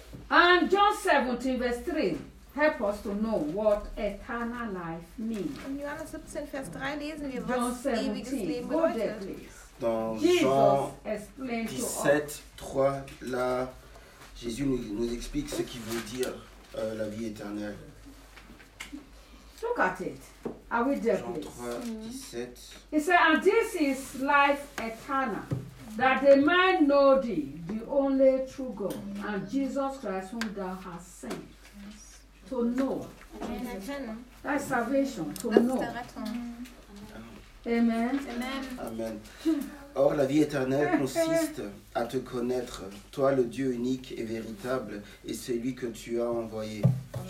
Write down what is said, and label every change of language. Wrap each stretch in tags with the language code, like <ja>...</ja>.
<en>And John 17, verse 3, help us to know what eternal life means.</en> <de>In Johannes 17, vers 3, lesen wir, was ewiges Leben bedeutet.</de> <fr>Dans Jean 17, 3, là, Jésus nous explique ce qu'il veut dire la vie éternelle.</fr> <en>Look at it. Are we there,</en> <fr>Jean 3, 17.</fr> <en>He said, and this is life eternal, that they might know thee, the only true God, and Jesus Christ whom thou hast sent. To know. That is salvation, to know. Amen.</en> <fr>Or, la vie éternelle consiste à te connaître, toi le Dieu unique et véritable, et celui que tu as envoyé, Amen.</fr>